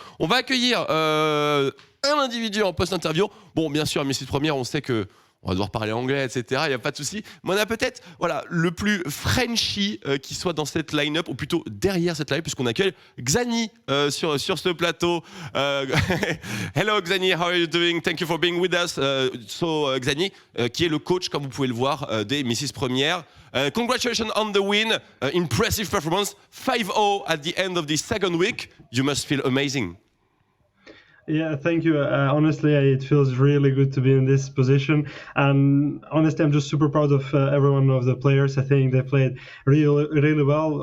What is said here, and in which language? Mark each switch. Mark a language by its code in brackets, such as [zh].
[fr] On va accueillir un individu en post-interview. Bon, bien sûr, à Messi première, on sait que. On va devoir parler anglais, etc. Il n'y a pas de souci. Mais on a peut-être le plus Frenchy qui soit dans cette line-up, ou plutôt derrière cette line-up, puisqu'on accueille Xani sur ce plateau. [en] Hello Xani, how are you doing? Thank you for being with us. [fr] Xani, qui est le coach, comme vous pouvez le voir, des Mrs. Première. [en] Congratulations on the win. Impressive performance. 5-0 at the end of the second week. You must feel amazing. Yeah, thank you. Honestly, it feels really good to be in this position. And honestly, I'm just super proud of every one of the players. I think they played really, really well.